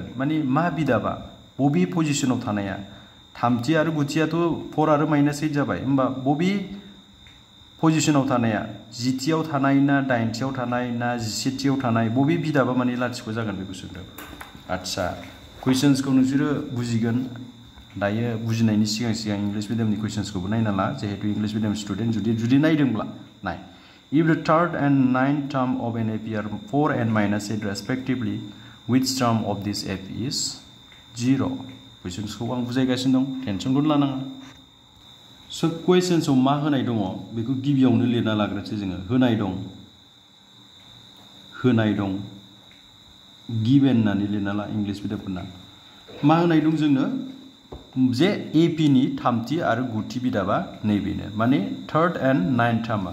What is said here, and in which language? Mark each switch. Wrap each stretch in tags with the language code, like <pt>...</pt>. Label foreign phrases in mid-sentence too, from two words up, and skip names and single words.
<brx>माने मा बिदाबा बबे पजिशनाव थानाया? थामथि आरो गुथियाथ' 4 आरो -8 जाबाय, होमबा बबे पजिशनाव थानाया 10थियाव थानाय ना 8थियाव थानाय ना 17थियाव थानाय बबे बिदाबा माने लाथिख' जागोन बेखौ सोंदों। आच्छा, कुइसन्सखौ नोंसोरो बुजिगोन। दायो बुजिनायनि सिगां इंलिश मिडियामनि कुइसन्सखौबो नायना ला, जिहेतु</brx> <en>English medium student</en> <brx>जुदि नायदोंब्ला नाय।</brx> <en>If the third and ninth term of an AP are 4 and -8 respectively, which term of this AP is 0?</en> <brx>कुइसन्सखौ आं बुजायगासिनो दं, टेनसनखौ लानाङा। सो कुइसन्सआव मा होनाय दङ बेखौ गिबियावनो लिरना लाग्रोनोसै जोङो। होनाय दं गिभेन होननानै लिरना ला इंलिश मिडियामफोरना। मा होनाय दं जोंनो जे एपी नि थामथि आरो गुथि बिदाबा नैबेनो, माने</brx> <en>third and ninth</en> <brx>टार्मा।</brx>